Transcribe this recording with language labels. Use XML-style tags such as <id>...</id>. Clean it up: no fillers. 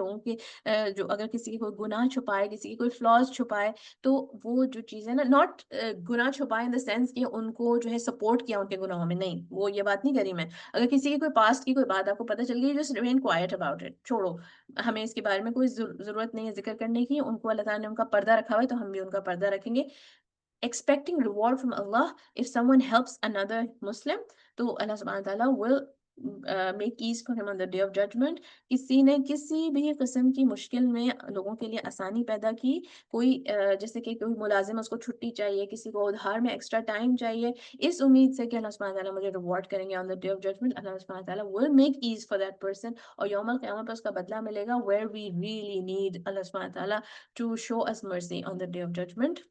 <ur>لوگوں کے جو اگر کسی کی کوئی گناہ چھپائے, کسی کی کوئی فلاز چھپائے, تو وہ جو چیزیں نا ناٹ گناہ چھپائے</ur> <en>in the sense</en> <ur>کہ ان کو جو ہے سپورٹ کیا ان کے گناہوں میں, نہیں, وہ یہ بات نہیں کری میں. اگر کسی کی کوئی پاسٹ کی کوئی بات آپ کو پتہ چل گئی,</ur> <en>just remain quiet about it,</en> <ur>چھوڑو, ہمیں اس کے بارے میں کوئی ضرورت نہیں ہے ذکر کرنے کی. ان کو اللہ تعالیٰ نے ان کا پردہ رکھا ہوا ہے تو ہم بھی ان کا پردہ رکھیں گے.</ur> <en>Expecting reward from Allah if someone helps another Muslim, تو اللہ سبحانہ تعالیٰ will make ease for him on the day of judgment.</en> <ur>کسی نے کسی بھی قسم کی مشکل میں لوگوں کے لیے آسانی پیدا کی, کوئی جیسے کہ کوئی ملازم اس کو چھٹی چاہیے, کسی کو ادھار میں ایکسٹرا ٹائم چاہیے, اس امید سے کہ اللہ سبحانہ تعالیٰ مجھے ریوارڈ کریں گے</ur> <en>on the day of judgment,</en> <ur>اللہ سبحانہ تعالیٰ</ur> <en>will make ease for that person,</en> <ur>اور یوم القیامت پر اس کا بدلہ ملے گا</ur> <en>where we really need</en> <ur>اللہ سبحانہ تعالیٰ</ur> <en>to show us mercy on the day of judgment.</en>